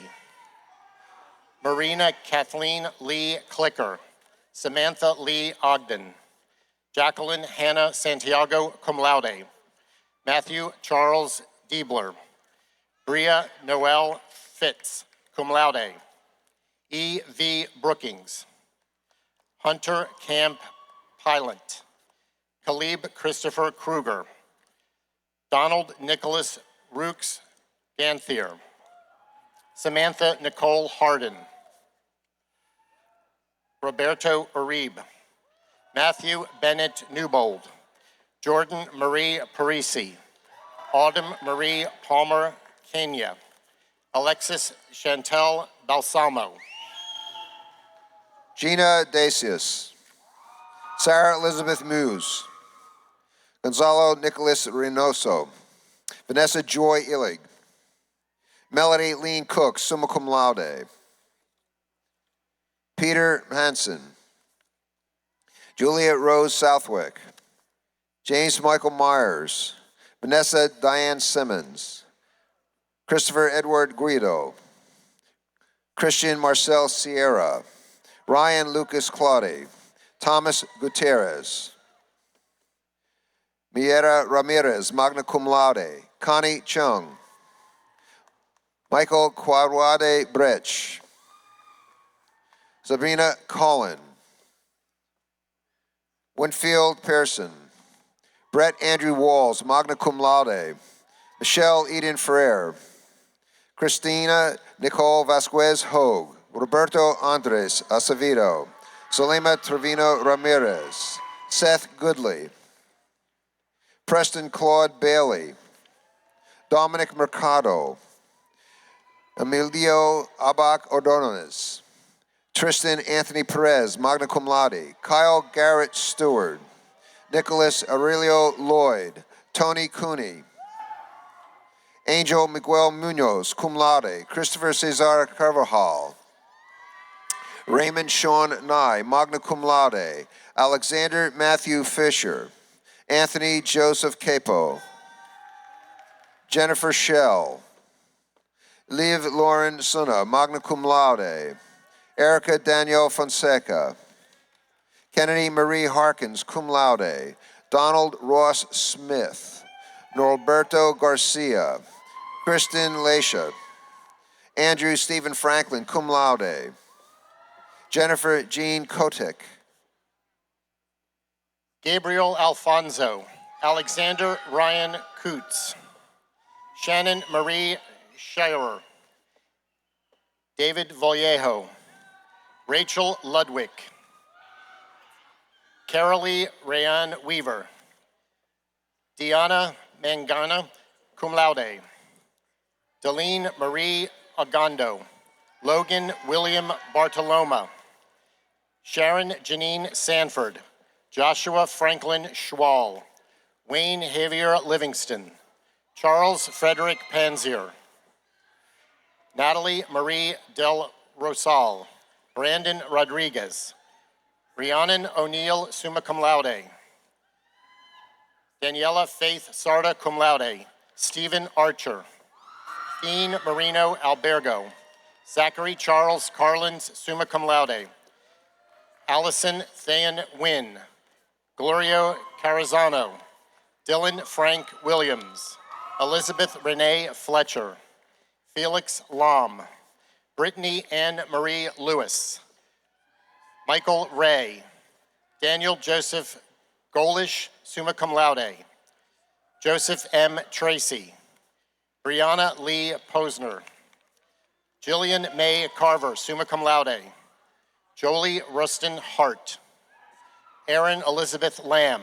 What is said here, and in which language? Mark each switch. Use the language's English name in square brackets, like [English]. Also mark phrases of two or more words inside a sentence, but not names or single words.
[English] Marina Kathleen Lee Clicker. Samantha Lee Ogden. Jacqueline Hannah Santiago, [Latin] cum laude. [English] Matthew Charles Diebler. Bria Noel Fitz, [Latin] cum laude. [English] E. V. Brookings. Hunter Camp Pilot. Caleb Christopher Kruger. Donald Nicholas Rooks Ganthier. Samantha Nicole Harden. Roberto Uribe. Matthew Bennett Newbold. Jordan Marie Parisi. Autumn Marie Palmer Kenya. Alexis Chantel Balsamo. Gina Dacius. Sarah Elizabeth Muse. Gonzalo Nicholas Reynoso. Vanessa Joy Illig. Melody Lean Cook, [Latin] summa cum laude. [English] Peter Hansen. Juliet Rose Southwick. James Michael Myers. Vanessa Diane Simmons. Christopher Edward Guido. Christian Marcel Sierra. Ryan Lucas Claude. Thomas Gutierrez. Miera Ramirez, [Latin] magna cum laude. [English] Connie Chung. Michael Quadrade Brech. Sabrina Collin. Winfield Pearson. Brett Andrew Walls, [Latin] magna cum laude. [English] Michelle Eden Ferrer. Christina Nicole Vasquez Hogue. Roberto Andres Acevedo. Solema Trevino Ramirez. Seth Goodley. Preston Claude Bailey. Dominic Mercado. Emilio Abac Ordonez. Tristan Anthony Perez, [Latin] magna cum laude. [English] Kyle Garrett Stewart. Nicholas Aurelio Lloyd. Tony Cooney. Angel Miguel Munoz, [Latin] cum laude. [English] Christopher Cesar Carvajal. Raymond Sean Nye, [Latin] magna cum laude. [English] Alexander Matthew Fisher. Anthony Joseph Capo. Jennifer Shell. Liv Lauren Suna, [Latin] magna cum laude. [English] Erica Danielle Fonseca. Kennedy Marie Harkins, [Latin] cum laude. [English] Donald Ross Smith. Norberto Garcia. Kristen Leisha. Andrew Stephen Franklin, [Latin] cum laude. [English] Jennifer Jean Kotick. Gabriel Alfonso. Alexander Ryan Coots. Shannon Marie Shirer. David Vallejo. Rachel Ludwig. Carolee Rayan Weaver. Diana Mangana, [Latin] cum laude. [English] Deline Marie Agondo. Logan William Bartoloma. Sharon Janine Sanford. Joshua Franklin Schwall. Wayne Javier Livingston. Charles Frederick Panzier. Natalie Marie Del Rosal. Brandon Rodriguez. Rhiannon O'Neill, [Latin] summa cum laude. [English] Daniela Faith Sarda, [Latin] cum laude. [English] Stephen Archer. Dean Marino Albergo. Zachary Charles Carlins, [Latin] summa cum laude. [English] Allison Thayan Wynn. Glorio Carazano. Dylan Frank Williams. Elizabeth Renee Fletcher. Felix Lam. Brittany Ann Marie Lewis. Michael Ray. Daniel Joseph Golish, [Latin] summa cum laude. [English] Joseph M. Tracy. Brianna Lee Posner. Jillian May Carver, [Latin] summa cum laude. [English] Jolie Rustin Hart. Erin Elizabeth Lamb.